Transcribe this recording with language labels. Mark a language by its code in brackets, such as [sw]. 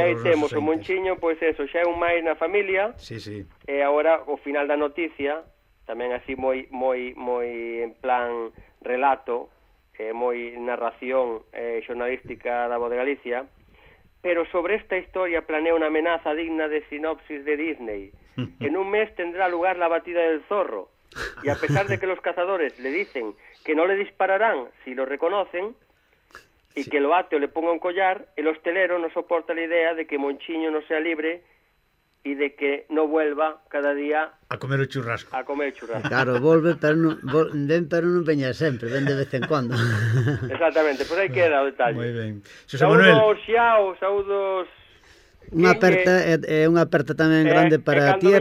[gl] E aí temos o Monchiño, pois eso, xa é un máis na familia. Sí, sí. E agora o final da noticia, tamén así moi moi moi en plan relato, moi narración xornalística da Voz de Galicia. [es] Pero sobre esta historia planea una amenaza digna de sinopsis de Disney. En un mes tendrá lugar la batida del zorro. Y a pesar de que los cazadores le dicen que no le dispararán si lo reconocen, y sí, que lo ate o le ponga un collar, el hostelero no soporta la idea de que Monchiño no sea libre y de que no vuelva cada día a comer el churrasco. A comer el churrasco. Claro, vuelve, pero no, ven, pero no veña siempre, ven de vez en cuando. Exactamente, pues ahí queda el detalle. Muy bien. José Manuel. Saludos, xao, saludos. [gl] Unha aperta é unha aperta tamén grande para ti e